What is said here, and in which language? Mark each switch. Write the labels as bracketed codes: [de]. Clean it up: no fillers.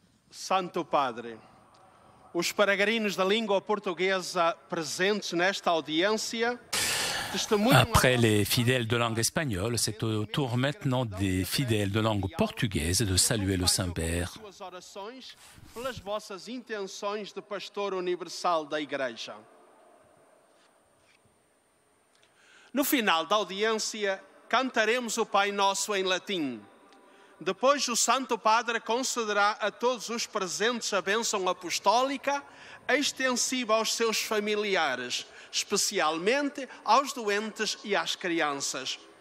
[pt] Santo Padre, os peregrinos da língua portuguesa presentes nesta audiência testemunham. [fr] Après les fidèles de langue espagnole, c'est au tour maintenant des fidèles de langue portugaise de saluer le Saint-Père. [pt] Suas orações pelas vossas intenções de pastor universal da Igreja. No final da audiência, cantaremos o Pai Nosso em latim. Depois, o Santo Padre concederá a todos os presentes a bênção apostólica, extensiva aos seus familiares, especialmente aos doentes e às crianças.